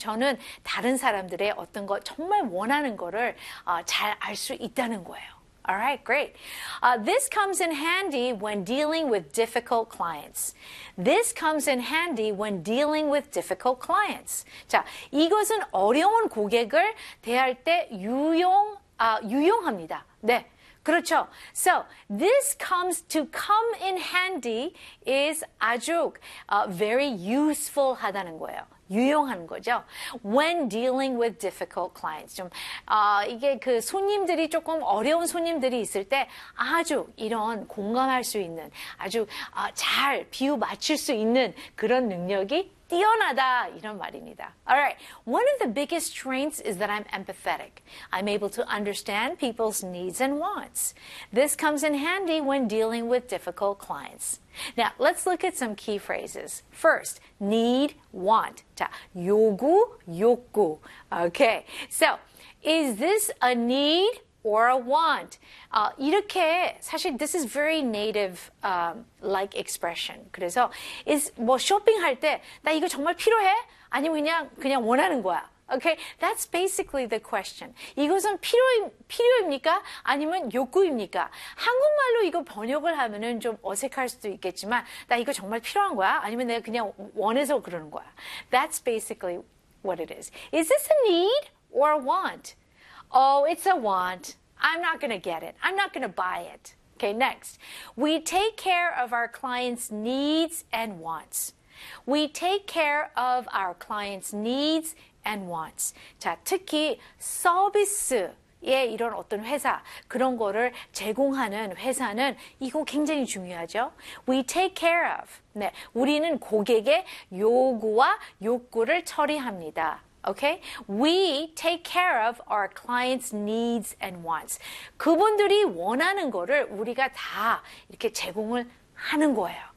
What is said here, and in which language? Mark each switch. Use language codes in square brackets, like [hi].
[ko] 저는 다른 사람들의 어떤 거 정말 원하는 거를 잘알수 있다는 거예요. [en] Alright, great. This comes in handy when dealing with difficult clients. This comes in handy when dealing with difficult clients. [ko] 자, 이것은 어려운 고객을 대할 때 유용합니다. 네, 그렇죠. [en] So, this comes to come in handy is 아주 very useful [ko] 하다는 거예요. 유용한 거죠. [en] When dealing with difficult clients. [ko] 좀, 이게 그 손님들이 조금 어려운 손님들이 있을 때 아주 이런 공감할 수 있는 아주 잘 비유 맞출 수 있는 그런 능력이 뛰어나다. 이런 말입니다. Alright. [en] One of the biggest strengths is that I'm empathetic. I'm able to understand people's needs and wants. This comes in handy when dealing with difficult clients. Now, let's look at some key phrases. First, need, want. [ko] 자, 요구, 욕구. Okay. [en] So, is this a need or a want? [ko] 이렇게, 사실, [en] this is very native, like expression. [ko] 그래서, is, 뭐, 쇼핑할 때, 나 이거 정말 필요해? 아니면 그냥 원하는 거야? [en] Okay, that's basically the question. [ko] 이것은 필요입니까? 아니면 욕구입니까? 한국말로 이거 번역을 하면은 좀 어색할 수도 있겠지만, 나 이거 정말 필요한 거야? 아니면 내가 그냥 원해서 그러는 거야? [en] That's basically what it is. Is this a need or a want? Oh, it's a want. I'm not gonna get it. I'm not gonna buy it. Okay, next. We take care of our clients' needs and wants. We take care of our clients' needs and wants. [ko] 자, 특히 서비스에 이런 어떤 회사, 그런 거를 제공하는 회사는 이거 굉장히 중요하죠. [en] We take care of. [ko] 네, 우리는 고객의 요구와 욕구를 처리합니다. [en] Okay? We take care of our clients' needs and wants. [ko] 그분들이 원하는 거를 우리가 다 이렇게 제공을 하는 거예요.